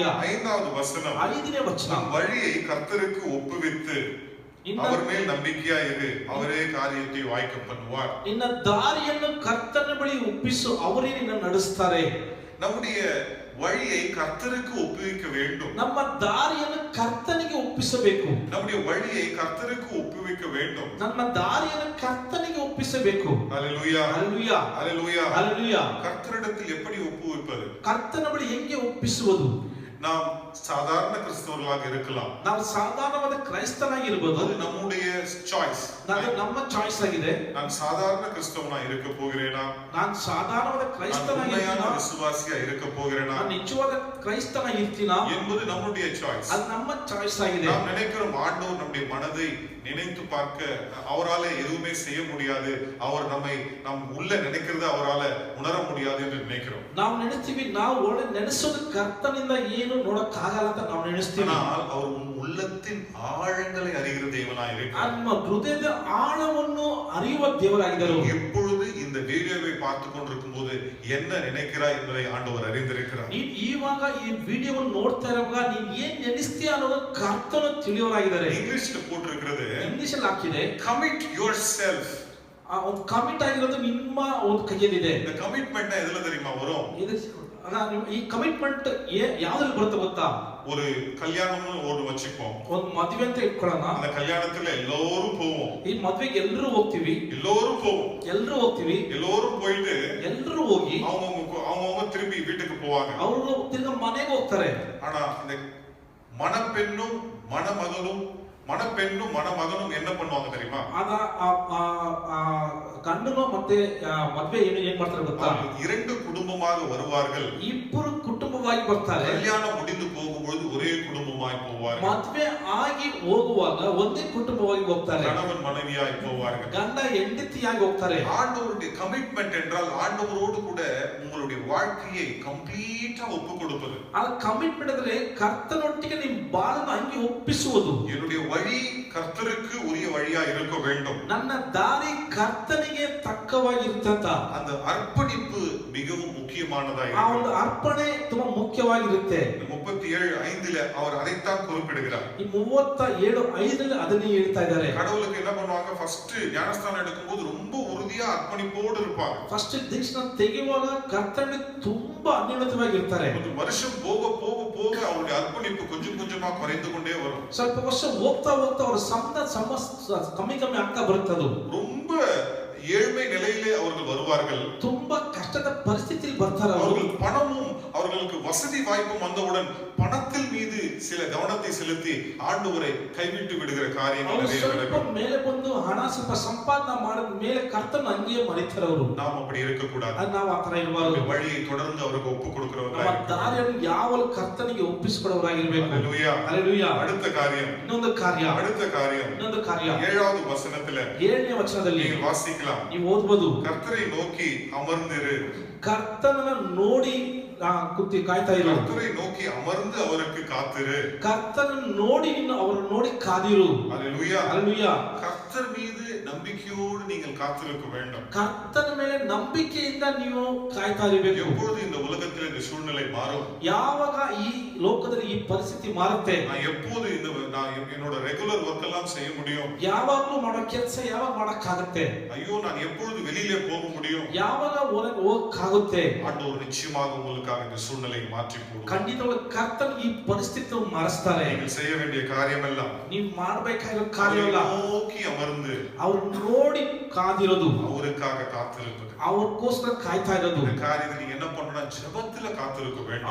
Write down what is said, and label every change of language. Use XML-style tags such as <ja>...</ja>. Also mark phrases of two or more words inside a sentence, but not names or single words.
<ta>5வது வசனம்,</ta> <kn>5ನೇ ವಚನ,</kn> <ta>நம் வழியை கர்த்தருக்கு ஒப்புவித்து அவர் மேல் நம்பிக்கையா இரு, அவரே காரியத்தை வாய்க்க பண்ணுவார்.</ta> <kn>ನಿನ್ನ ದಾರಿಯನ್ನು ಕರ್ತನ ಬಳಿ ಒಪ್ಪಿಸು, ಅವರೇ ನಿನ್ನ ನಡೆಸ್ತಾರೆ.</kn> <ta>நம்முடைய வழியை கர்த்தருக்கு ஒப்புவிக்க வேண்டும்.</ta> <kn>ನಮ್ಮ ದಾರಿಯನ್ನು ಕರ್ತನಿಗೆ ಒಪ್ಪಿಸಬೇಕು.</kn> <ta>நம்முடைய வழியை கர்த்தருக்கு ஒப்புவிக்க வேண்டும்.</ta> <kn>ನಮ್ಮ ದಾರಿಯನ್ನು ಕರ್ತನಿಗೆ ಒಪ್ಪಿಸಬೇಕು.</kn> <ta>ஹல்லேலூயா.</ta> <kn>ಹಲ್ಲೆಲೂಯಾ.</kn> <ta>ஹல்லேலூயா.</ta> <kn>ಹಲ್ಲೆಲೂಯಾ.</kn> <ta>கர்த்தரிடத்தில் எப்படி ஒப்புவிப்பது?</ta> <kn>ಕರ್ತನ ಬಳಿ ಹೆಂಗೆ ಒಪ್ಪಿಸುವುದು?</kn> <ta>நாம் சாதாரண கிறிஸ்தவர்களாக இருக்கலாம்.</ta> <kn>ನಾವು ಸಾಧಾರಣವಾದ ಕ್ರೈಸ್ತನಾಗಿರಬಹುದು.</kn> <ta>அது நம்முடைய சாய்ஸ்.</ta> <kn>ಅದು ನಮ್ಮ ಚಾಯ್ಸ್ ಆಗಿದೆ.</kn> <ta>நான் சாதாரண கிறிஸ்தவனா இருக்க போகிறேனா?</ta> <kn>ನಾನು ಸಾಧಾರಣವಾದ ಕ್ರೈಸ್ತನಾಗಿರ್ತೀನಾ?</kn> <ta>விசுவாசியா இருக்க போகிறேனா?</ta> <kn>ನಾನು ನಿಜವಾದ ಕ್ರೈಸ್ತನಾಗಿರ್ತೀನಾ</kn> <ta>என்பது நம்முடைய சாய்ஸ்.</ta> <kn>ಅದು ನಮ್ಮ ಚಾಯ್ಸ್ ಆಗಿದೆ.</kn> <ta>நாம் நினைக்கிறோம் ஆண்டவர் நம்முடைய மனதை நினைத்து பார்க்க அவரால எதுவுமே செய்ய முடியாது, அவர் நாம் உள்ள நினைக்கிறத அவரால உணர முடியாது என்று நினைக்கிறோம்.</ta> <kn>ನಾವು ನೆನೆಸ್ತೀವಿ, ನಾವು ಒಳ್ಳೆ ನೆನೆಸೋದು ಕರ್ತನಿಂದ ಏನು ನೋಡಕ್ ಆಗಲ್ಲ ಅಂತ ನಾವು ನೆನೆಸ್ತೀವಿ.</kn> <ta>ஆனால் அவர் உள்ளத்தின் ஆழங்களை அறிகிற தேவனாய் இருக்கிறார்.</ta> <kn>ನಮ್ಮ ಹೃದಯದ ಆಳವನ್ನು ಅರಿಯುವ ದೇವರಾಗಿದ್ದಾರೆ.</kn> <ta>எப்பொழுது இந்த வீடியோவை பார்த்து கொண்டிருக்கும் போது என்ன நினைக்கிறாய் என்பதை ஆண்டவர் அறிந்திருக்கிறார்.</ta> <kn>ನೀನು ಇವಾಗ ಈ ವಿಡಿಯೋವನ್ನು ನೋಡ್ತಾ ಇರುವಾಗ ನೀನು ಏನ್ ನೆನೆಸ್ತೀಯ ಅನ್ನೋದು ಕರ್ತನು ತಿಳಿಯೋರಾಗಿದ್ದಾರೆ.</kn> <ta>ಇಂಗ್ಲಿಷ್ல போட்டிருக்கிறது,</ta> <kn>ಇಂಗ್ಲಿಷ್ ಅಲ್ಲಿ ಹಾಕಿದೆ,</kn> <en>commit yourself.</en> <kn>ಒಂದು ಕಮಿಟ್ ಆಗಿರೋದು ನಿಮ್ಮ ಒಂದು ಕೈಯಲ್ಲಿದೆ.</kn> <ta>இந்த கமிட்மெண்ட் எதுல தெரியுமா வரும்?</ta> <kn>ಈ ಕಮಿಟ್ಮೆಂಟ್ ಯಾವ್ದ್ರಲ್ಲಿ ಬರುತ್ತೆ ಗೊತ್ತಾ?</kn> <ta>ஒரு கல்யாணம்னு ஒரு வச்சுப்போம்.</ta> <kn>ಒಂದು ಮದುವೆ ಅಂತ ಇಟ್ಕೊಳ್ಳೋಣ.</kn> <ta>அந்த கல்யாணத்துல எல்லாரும் போவோம்.</ta> <kn>ಈ ಮದುವೆಗೆ ಎಲ್ಲರೂ ಹೋಗ್ತೀವಿ.</kn> <ta>எல்லாரும் போவோம்.</ta> <kn>ಎಲ್ಲರೂ ಹೋಗ್ತೀವಿ.</kn> <ta>எல்லாரும் போயிட்டு</ta> <kn>ಎಲ್ಲರೂ ಹೋಗಿ</kn> <ta>அவங்க திரும்பி வீட்டுக்கு போவாங்க.</ta> <kn>ಅವರು ತಿರ್ಗಾ ಮನೆಗೆ ಹೋಗ್ತಾರೆ.</kn> <ta>ஆனா இந்த மணப்பெண்ணும் மணமகனும் என்ன பண்ணுவாங்க தெரியுமா?</ta> <kn>ಆಗ ಗಂಡನು ಮತ್ತೆ ಮದುವೆ ಏನ್ ಮಾಡ್ತಾರೆ ಗೊತ್ತಾ?</kn> <ta>இரண்டு குடும்பமாக வருவார்கள்.</ta> <kn>ಇಬ್ಬರು ಕುಟುಂಬವಾಗಿ ಬರ್ತಾರೆ.</kn> <ta>கல்யாணம் முடிந்து போகும்போது ஒரே குடும்பமாய் போவார்கள்.</ta> <kn>ಮದುವೆ ಆಗಿ ಹೋಗುವಾಗ ಒಂದೇ ಕುಟುಂಬವಾಗಿ ಹೋಗ್ತಾರೆ.</kn> <ta>கணவன் மனைவியாய் போவார்கள்.</ta> <kn>ಗಂಡ ಹೆಂಡತಿಯಾಗಿ ಹೋಗ್ತಾರೆ.</kn> <ta>ஆண்டவருடைய கமிட்மெண்ட் என்றால் ஆண்டவரோடு கூட உங்களுடைய வாழ்க்கையை கம்ப்ளீட்டா ஒப்பு கொடுப்பது.</ta> <kn>ಆ ಕಮಿಟ್ಮೆಂಟ್ ಅಂದ್ರೆ ಕರ್ತನೊಟ್ಟಿಗೆ ನಿಮ್ಮ ಬಾಳನ್ನು ಹಂಗೆ ಒಪ್ಪಿಸುವುದು.</kn> <ta>என்னுடைய வழி கர்த்தருக்கு உரிய வழியா இருக்க வேண்டும்.</ta> <kn>ನನ್ನ ದಾರಿ ಕರ್ತನಿಗೆ ತಕ್ಕವಾಗಿರುತ್ತಂತ</kn> <ta>அந்த அர்ப்பணிப்பு மிகவும் முக்கியமானதாக</ta> <kn>ಆ ಒಂದು ಅರ್ಪಣೆ ತುಂಬಾ ಮುಖ್ಯವಾಗಿರುತ್ತೆ.</kn> <ta>37:5 அவர் அதைத்தான் குறிப்பிடுகிறார்.</ta> <kn>ಈ 37:5 ಅದನ್ನೇ ಹೇಳ್ತಾ ಇದ್ದಾರೆ.</kn> <ta>கடவுளுக்கு என்ன பண்ணுவாங்க? ஃபர்ஸ்ட் ஞானஸ்தானம் எடுக்கும்போது ரொம்ப உறுதியா அர்ப்பணிப்போடு இருப்பாங்க.</ta> <kn>ಫಸ್ಟ್ ದೀಕ್ಷಾನ ತೆಗೆಯುವಾಗ ಕರ್ತನಿಗೆ ತುಂಬಾ ಅನ್ಯೋನ್ಯವಾಗಿರ್ತಾರೆ.</kn> <ta>ஒரு வருஷம் போக போக போக அவருடைய அர்ப்பணிப்பு கொஞ்சம் கொஞ்சமா குறைந்து கொண்டே வரும்.</ta> <kn>ಸ್ವಲ್ಪ ವರ್ಷ ಹೋಗ್ತಾ ಹೋಗ್ತಾ ಅವರ ಕಮ್ಮಿ ಆಗ್ತಾ ಬರುತ್ತದೆ.</kn> <ta>ரொம்ப ஏழ்மை நிலையிலே அவர்கள் வருவார்கள்.</ta> <kn>ತುಂಬಾ ಕಷ್ಟದ ಪರಿಸ್ಥಿತಿಯಲ್ಲಿ ಬರ್ತಾರೆ.</kn> <ta>அவர்கள் பணமும் அவர்களுக்கு வசதி வாய்ப்பும் வந்தவுடன் பணத்தில் மீது சில கவனத்தை செலுத்தி ஆண்டவரை கைவிட்டு விடுகிற காரியங்கள் நிறைய நடக்கும்.</ta> <kn>ಮೇಲೆ ಬಂದು ಹಣ ಸ್ವಲ್ಪ ಸಂಪಾದನೆ ಮಾಡಿದ ಮೇಲೆ ಕರ್ತನ ಹಂಗೆ ಮರಿತಾರೆ ಅವರು.</kn> <ta>நாம் அப்படி இருக்க கூடாது.</ta> <kn>ನಾವು ಆ ತರ ಇರಬಾರದು.</kn> <ta>வழியை தொடர்ந்து அவருக்கு ஒப்பு கொடுக்கிறவர்களாய்</ta> <kn>ನಮ್ಮ ದಾರಿಯನ್ನು ಯಾವಾಗಲೂ ಕರ್ತನಿಗೆ ಒಪ್ಪಿಸಿಕೊಡುವವರಾಗಿರಬೇಕು.</kn> <ta>ஹல்லேலூயா.</ta> <kn>ಹಲ್ಲೆಲೂಯಾ.</kn> <ta>அடுத்த காரியம்,</ta> <kn>ಇನ್ನೊಂದು ಕಾರ್ಯ</kn> <ta>7வது வசனத்துல</ta> <kn>7ನೇ ವಚನದಲ್ಲಿ</kn> <ta>நீங்கள் வாசிக்கலாம்.</ta> <kn>ನೀವು ಓದಬಹುದು,</kn> <ta>கர்த்தரை நோக்கி அமர்ந்திரு.</ta> <kn>ಕರ್ತನನ್ನ ನೋಡಿ ಕುತ್ತಿ ಕಾಯ್ತಾ ಇರು.</kn> <ta>கர்த்தரை நோக்கி அமர்ந்து அவருக்கு காத்திரு.</ta> <kn>ಕರ್ತನನ್ನು ನೋಡಿ ನೀನು ಅವರನ್ನು ನೋಡಿ ಕಾದಿರು.</kn> <ta>ஹல்லேலூயா.</ta> <kn>ಹಲ್ಲೆಲೂಯಾ.</kn> <ta>கர்த்தர் மீது நம்பிக்கையோடு நீங்கள் காத்திருக்க வேண்டும்.</ta> <kn>ಕರ್ತನ ಮೇಲೆ ನಂಬಿಕೆಯಿಂದ ನೀವು ಕಾಯ್ತಾ ಇರಬೇಕು.</kn> <ta>எப்பொழுது இந்த உலகத்தில் இந்த சூழ்நிலை மாறும்?</ta> <kn>ಯಾವಾಗ ಈ ಲೋಕದಲ್ಲಿ ಈ ಪರಿಸ್ಥಿತಿ ಮಾರುತ್ತೆ?</kn> <ta>நான் எப்போது நான் என்னோட</ta> <en>regular work</en> <ta>எல்லாம் செய்ய முடியும்?</ta> <kn>ಯಾವಾಗಲೂ ಮಾಡೋ ಕೆಲಸ ಯಾವಾಗ ಮಾಡಕ್ಕಾಗುತ್ತೆ?</kn> <ta>ஐயோ, நான் எப்பொழுது வெளியிலே போக முடியும்?</ta> <kn>ಯಾವಾಗ ಹೊರಗೆ ಹೋಗಕ್ಕಾಗುತ್ತೆ?</kn> <ta>ஆண்டவர் நிச்சயமாக உங்களுக்கு உங்களுக்காக இந்த சூழ்நிலையை மாற்றி போடுவார்.</ta> <kn>ಖಂಡಿತವಾಗಿ ಕರ್ತನು ಈ ಪರಿಸ್ಥಿತಿಯನ್ನು ಮಾರಿಸ್ತಾರೆ.</kn> <ta>நீங்கள் செய்ய வேண்டிய காரியம் எல்லாம்</ta> <kn>ನೀವು ಮಾಡಬೇಕಾಗಿರೋ ಕಾರ್ಯವೆಲ್ಲ</kn> <ta>நோக்கி அமர்ந்து</ta> <kn>ಅವ್ರು ನೋಡಿ ಕಾದಿರೋದು,</kn> <ta>அவருக்காக காத்திருப்பது.</ta> <kn>ಅವ್ರಿಗೋಸ್ಕರ ಕಾಯ್ತಾ ಇರೋದು.</kn> <ta>இந்த காரியத்தை நீங்க என்ன பண்ணணும்னா ஜெபத்துல காத்திருக்க வேண்டும்.</ta>